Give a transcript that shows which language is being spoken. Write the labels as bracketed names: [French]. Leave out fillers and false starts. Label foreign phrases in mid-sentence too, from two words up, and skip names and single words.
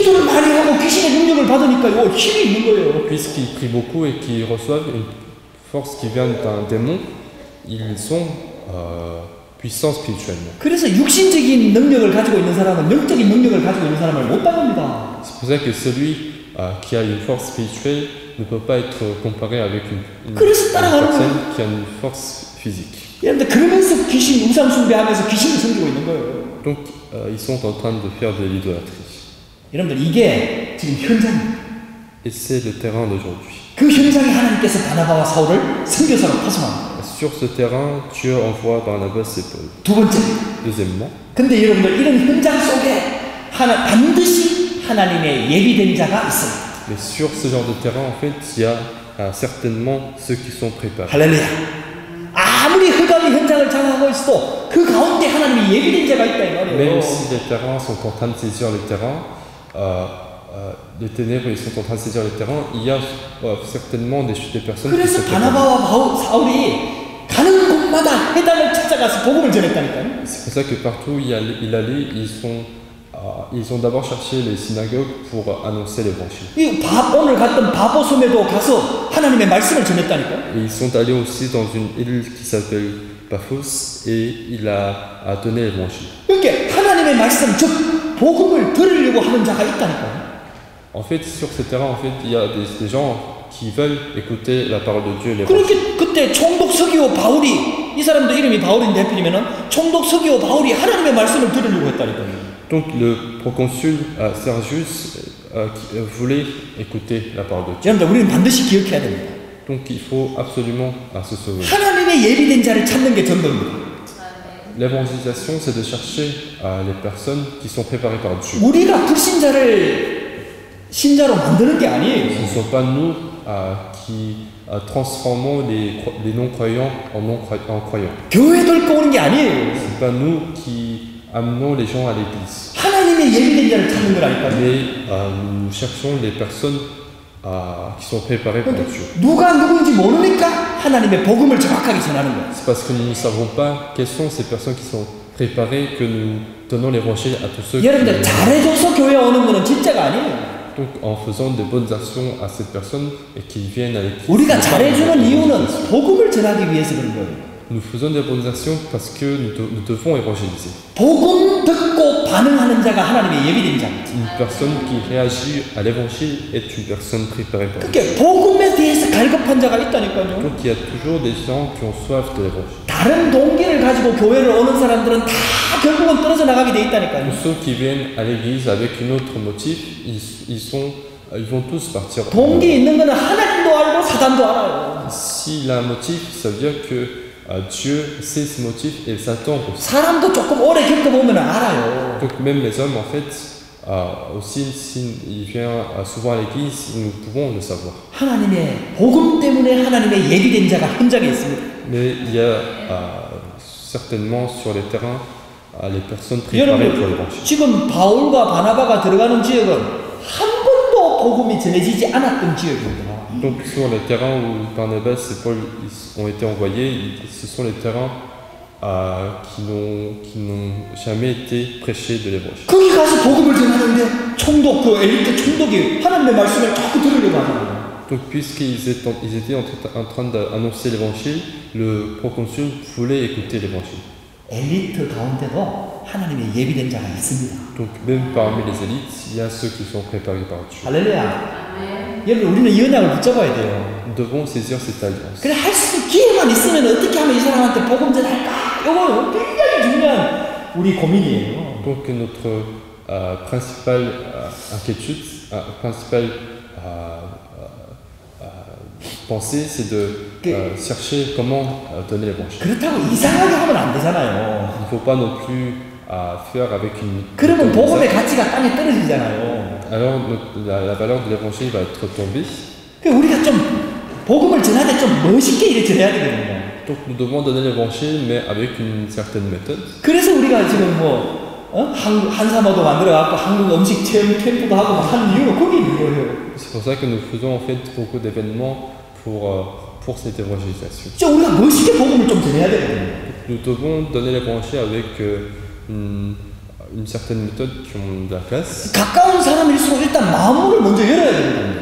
[Korean] 기도를 많이 하고 귀신의 능력을 받으니까요 힘이 있는 거예요. [French] Puisqu'ils prient beaucoup et qu'ils reçoivent une force qui vient d'un démon, ils sont puissants spirituellement. [Korean] 그래서 육신적인 능력을 가지고 있는 사람은 영적인 능력을 가지고 있는 사람을 못 따릅니다. [French] C'est pour ça que celui qui a une force spirituelle ne peut pas être comparé avec une personne qui a une force physique. [Korean] 여러분들 그러면서 귀신 우상 숭배하면서 귀신을 섬기고 있는 거예요. [French] Donc ils sont en train de faire de l'idolâtrie. [Korean] 여러분들 이게 지금 현장입니다. [French] Et c'est le terrain d'aujourd'hui. [Korean] 그 현장에 하나님께서 바나바와 사울을 선교사로 파송합니다. [French] Sur ce terrain, Dieu envoie Barnabas et Paul. [Korean] 두 번째. [French] Deuxièmement, [Korean] 근데 여러분들 이런 현장 속에 반드시 하나님의 예비된 자가 있습니다. [French] mais sur ce genre de terrain, en fait, il y a certainement ceux qui sont préparés. [Korean] 할렐루야. 아무리 흑암이 현장을 장악하고 있어도 그 가운데 하나님이 예비된 자가 있다 이 말이에요. [French] Même si les terrains sont en train de saisir les terrains, les ténèbres ils sont en train de saisir les terrains, il y a certainement des personnes qui [Korean] 그래서 [French] se préparent. [Korean] 바나바와 사울이 가는 곳마다 회당을 찾아가서 복음을 전했다니까요. [French] C'est pour ça que partout où il allait, ils ont d'abord cherché les synagogues pour annoncer l'évangile. [Korean] 오늘 갔던 바보 섬에도 가서 하나님의 말씀을 전했다니까요. [French] Et ils sont allés aussi dans une île qui s'appelle Paphos et il a donné l'évangile. [Korean] 그러니까 하나님의 말씀 즉 복음을 들으려고 하는 자가 있다니까요. [French] En fait, sur ce terrain, en fait, il y a des gens qui veulent écouter la parole de Dieu, l'évangile. [Korean] 그렇게 그때 총독 서기오 바울이 이 사람도 이름이 바울인데 해필이면은 총독 서기오 바울이 하나님의 말씀을 들으려고 했다니까요. [French] Donc le proconsul Sergius voulait écouter la parole de Dieu. [Korean] 여러분들 우리는 반드시 기억해야 됩니다. [French] Donc il faut absolument se sauver. [Korean] 하나님의 예비된 자를 찾는 게 전도입니다. [French] L'évangélisation, c'est de chercher les personnes qui sont préparées par Dieu. [Korean] 우리가 불신자를 신자로 만드는 게 아니에요. [French] Ce ne sont pas nous qui transformons les non-croyants en croyants. [Korean] 교회 들고 오는 게 아니에요. [French] Ce n'est pas nous qui amenons les gens à l'église. [Korean] 하나님의 예비된 자를 찾는 거라니까요. [French] Mais nous cherchons les personnes qui sont préparées par Dieu. [Korean] 누가 누군지 모르니까 하나님의 복음을 정확하게 전하는 거예요. [French] C'est parce que nous ne savons pas quelles sont ces personnes qui sont préparées que nous donnons l'évangile à tous ceux qui... [Korean] 여러분들 잘해줘서 교회 오는 거는 진짜가 아니에요. [French] Donc en faisant de bonnes actions à ces personnes et qu'ils viennent à l'église. [Korean] 우리가 잘해주는 이유는 복음을 전하기 위해서 그런 거예요. [French] Nous faisons des bonnes actions parce que nous devons évangéliser. [Korean] 복음 듣고 반응하는 자가 하나님의 예비된 자입니다. [French] Une personne qui réagit à l'évangile est une personne préparée par Dieu. [Korean] 그게 복음에 대해서 갈급한 자가 있다니까요. [French] Donc il y a toujours des gens qui ont soif de l'évangile. [Korean] 다른 동기를 가지고 교회를 오는 사람들은 다 결국은 떨어져 나가게 돼 있다니까요. [French] Tous ceux qui viennent à l'église avec un autre motif, ils vont tous partir. [Korean] 동기 있는 거는 하나님도 알고 사단도 알아요. [French] S'il a un motif, ça veut dire que Dieu sait ses motifs et Satan aussi. [Korean] 사람도 조금 오래 겪어보면 알아요. [French] Donc même les hommes, en fait, aussi, s'ils viennent souvent à l'église, nous pouvons le savoir. [Korean] 하나님의 복음 때문에 하나님의 예비된 자가 현장에 있습니다. [French] Mais il y a certainement sur les terrains les personnes préparées pour l'évangile. [Korean] 지금 바울과 바나바가 들어가는 지역은 한 번도 복음이 전해지지 않았던 지역입니다. [French] Donc sur les terrains où Barnabas et Paul ont été envoyés, ce sont les terrains qui n'ont jamais été prêchés de l'évangile. [Korean] 거기 가서 복음을 전하는데 총독 그 엘리트 총독이 하나님의 말씀을 자꾸 들으려고 하잖아요. [French] Donc puisqu'ils étaient en train d'annoncer l'évangile, le proconsul voulait écouter l'évangile. [Korean] 엘리트 가운데도 하나님의 예비된 자가 있습니다. [French] Donc même parmi les élites, il y a ceux qui sont préparés par Dieu. [Korean] 할렐루야. 여러분 우리는 이 언약을 붙잡아야 돼요. [French] Nous devons saisir cette alliance. [Korean] 그래 할 수 기회만 있으면 어떻게 하면 이 사람한테 복음 전할까? 이거 굉장히 중요한 우리 고민이에요. [French] Donc notre principale inquiétude, principale pensée, c'est de chercher comment donner l'évangile. [Korean] 그렇다고 이상하게 하면 안 되잖아요. [French] Il ne faut pas non plus faire avec une... [Korean] 그러면 복음의 가치가 땅에 떨어지잖아요. [French] Alors la valeur de l'évangile va être tombée. [Korean] 우리가 좀 복음을 전할 때 좀 멋있게 이렇게 전해야 되거든요. [French] Donc nous devons donner l'évangile, mais avec une certaine méthode. [Korean] 그래서 우리가 지금 한사모도 만들어갖고 한국 음식 체험 캠프도 하고 막 하는 이유가 거기 있는 거예요. [French] C'est pour ça que nous faisons en fait beaucoup d'événements pour cette évangélisation. [Korean] 진짜 우리가 멋있게 복음을 좀 전해야 되거든요. [French] Nous devons donner l'évangile avec une certaine méthode qui ont de la classe. [Korean] 가까운 사람일수록 일단 마음을 먼저 열어야 되거든요.